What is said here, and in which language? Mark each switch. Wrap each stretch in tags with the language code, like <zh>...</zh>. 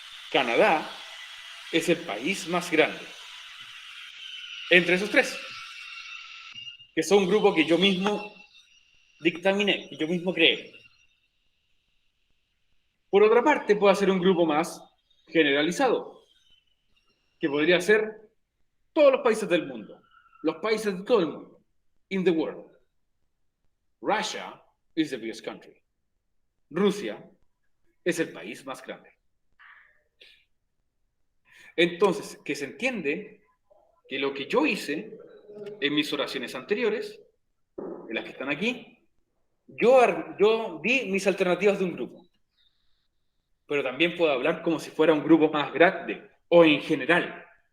<es>Canadá es el país más grande. Entre esos 3, que son un grupo que yo mismo dictaminé, que yo mismo creé. Por otra parte, puedo hacer un grupo más generalizado, que podría ser todos los países del mundo, los países de todo el mundo,</es> <en>in the world. Russia is the biggest country. Rusia</en> <es>es el país más grande. Entonces, que se entiende que lo que yo hice en mis oraciones anteriores, en las que están aquí, yo di mis alternativas de un grupo, pero también puedo hablar como si fuera un grupo más grande, o en general.</es>